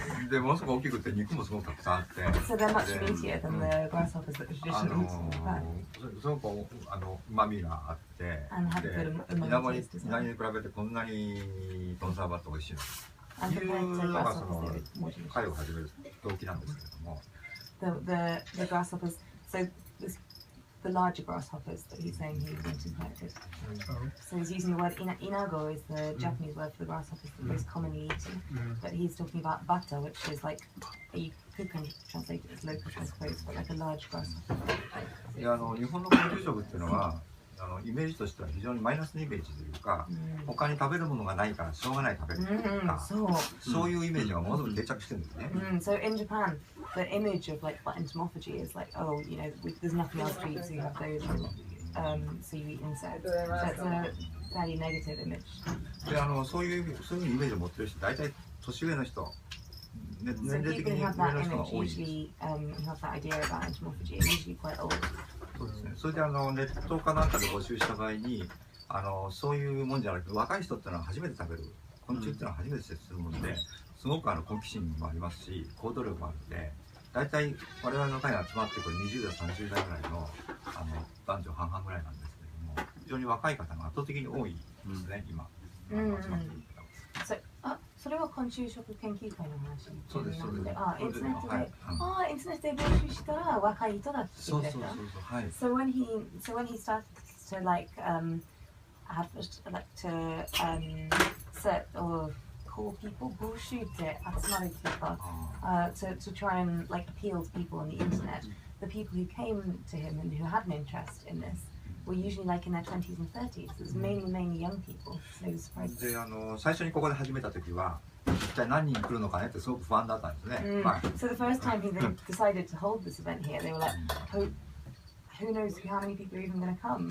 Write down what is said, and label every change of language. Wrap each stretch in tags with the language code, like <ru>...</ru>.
<ja>でものすごく大きくて肉もすごくたくさんあって、</ja> <en>So they're much meatier than the grasshoppers that are traditionally eaten in Japan.</en> <ja>すごく旨味があって、でイナゴに比べてこんなにトノサマバッタ美味しいのというのが会を始める動機なんですけれども。</ja> <en>The grasshoppers. So the larger grasshoppers that he's saying he went and collected. So he's using the word inago is the Japanese word for the grasshoppers that most commonly eaten, but he's talking about batta, which is like you could kind of translate it as locust, I suppose, but like a large grasshopper.</en> <ja>日本の昆虫食っていうのはイメージとしては非常にマイナスのイメージというか、他に食べるものがないからしょうがない食べるというか、そういうイメージがものすごく定着してるんですね。</ja> <en>So in Japan, the image of like entomophagy is like, oh, you know, there's nothing else to eat, so you have those, so you eat insects. That's a fairly negative image.</en> <ja>でそういうイメージを持ってる人、大体年上の人、年齢的に上の人が多いです。</ja> <en>Usually have that idea about entomophagy, usually quite old.</en> <ja>そうですね。それでネットかなんかで募集した場合にそういうもんじゃなくて若い人ってのは初めて食べる昆虫ってのは初めて接するもので、すごく好奇心もありますし行動力もあるので大体我々の会に集まってこれ20代30代ぐらいの男女半々ぐらいなんですけれども、非常に若い方が圧倒的に多いですね、今集まっている方は。それは昆虫食研究会の話。そうですそうです。インターネットで、インターネットで募集したら若い人が来てくれた。はい。</ja> <en>So when he started to like have like to set or call people</en> <ja>募集って集まるっていうか、</ja> <en>to try and like appeal to people on the internet, the people who came to him and who had an interest in this were usually like in their 20s and 30s. It was mainly young people. So he was surprised.</en> <ja>で最初にここで始めた時は一体何人来るのかねってすごく不安だったんですね。</ja> <en>So the first time he decided to hold this event here, they were like, who knows how many people are even going to come?</en>